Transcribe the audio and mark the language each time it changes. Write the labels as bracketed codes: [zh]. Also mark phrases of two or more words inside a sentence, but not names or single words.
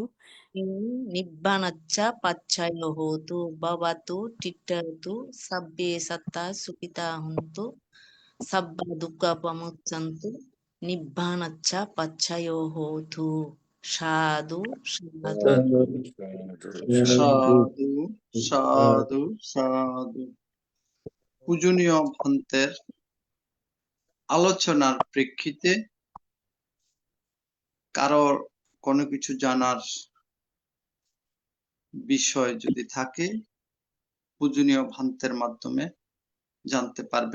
[pi] nibbanacha pacchayo hotu bhavatu tittatu sabbe satta sukita huntu sabba dukkha pamuccantu nibbanacha pacchayo hotu sadhu sadhu সাধু সাধু সাধু। [bn] পূজনীয় ভন্তের আলোচনার প্রেক্ষিতে কারোর কোনো কিছু জানার বিষয় যদি থাকে পূজনীয় ভন্তের মাধ্যমে জানতে পারবেন।